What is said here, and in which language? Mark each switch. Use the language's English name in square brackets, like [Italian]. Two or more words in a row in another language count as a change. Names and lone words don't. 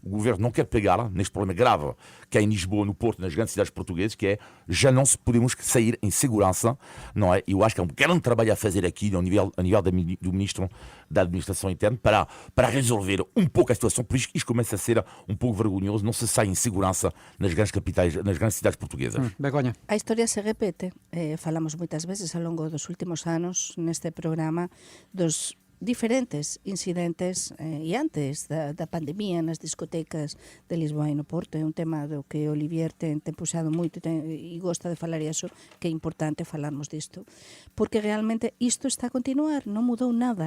[Portuguese] O governo não quer pegar neste problema grave que é em Lisboa, no Porto, nas grandes cidades portuguesas, que é já não podemos sair em segurança, não é? Eu acho que é um grande trabalho a fazer aqui a nível do Ministro da Administração Interna para resolver um pouco a situação. Por isso que isto começa a ser um pouco vergonhoso, não se sai em segurança nas grandes capitais, nas grandes cidades portuguesas. Begonha. [Galician] A historia se repete, falamos moitas veces ao longo dos últimos anos neste programa dos diferentes incidentes e antes da pandemia nas discotecas de Lisboa e no Porto. É un tema do que Olivier ten puxado moito e gosta de falar, e iso que é importante falarmos disto, porque realmente isto está a continuar, non mudou nada.